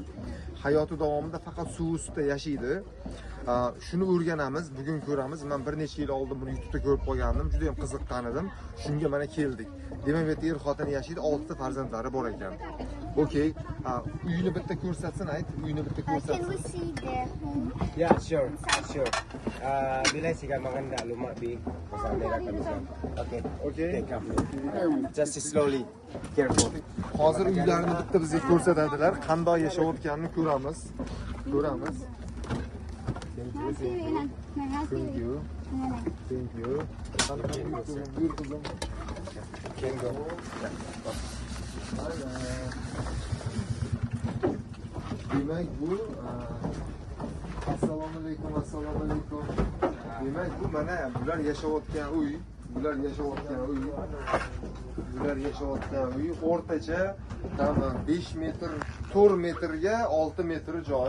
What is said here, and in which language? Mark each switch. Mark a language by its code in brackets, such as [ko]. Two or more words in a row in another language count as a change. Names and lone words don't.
[uz] Hayoti davomida faqat suv ustida yashaydi. Shuni o'rganamiz, bugun ko'ramiz. Men bir necha yil oldin buni YouTube'da ko'rib qolgandim, juda ham qiziqqan edim. Shunga mana keldik. Demak, bu yerda er xotin yashaydi, 6 ta farzandlari bor ekan. Okay, uyini bitta ko'rsatsin, ayt, uyini bitta [en] Can [uz] ko'rsatsin. [en] we see their home? Yeah, sure. Bila siya maganda lumabi kasama kami sa. Okay. Okay. Just slowly, careful. [uz] Hozir uylarni bitta bizga ko'rsatadilar, qanday yashayotganini ko'ramiz. [en] Thank you. Can go. [uz] Demek bu assalomu alaykum, assalomu alaykum. Demek bu mana bular yashayotgan uy, bular yashayotgan uy. Bular yashayotgan uy o'rtacha tam 5 metr, 4 metrga 6 metr joy.